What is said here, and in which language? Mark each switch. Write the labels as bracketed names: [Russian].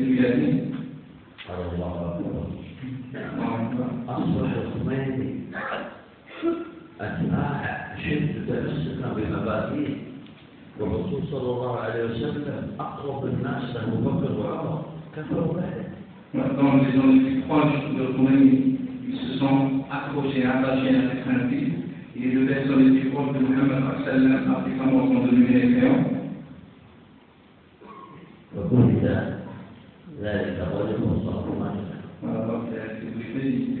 [Arabic] الخميني أثناء شدة تمسكنا بمبادئه والرسول صلى الله عليه وسلم أقرب الناس له أبو بكر وعمر كفروا به. [French] Maintenant, les gens les plus proches de Khomeini se sont accrochés, attachés à ses principes et les personnes les plus proches de Muhammad [Arabic] صلى الله عليه وسلم [French] après sa mort sont devenus les meilleurs. [Arabic] وكنت ذلك الرجل مصطفى ماجد.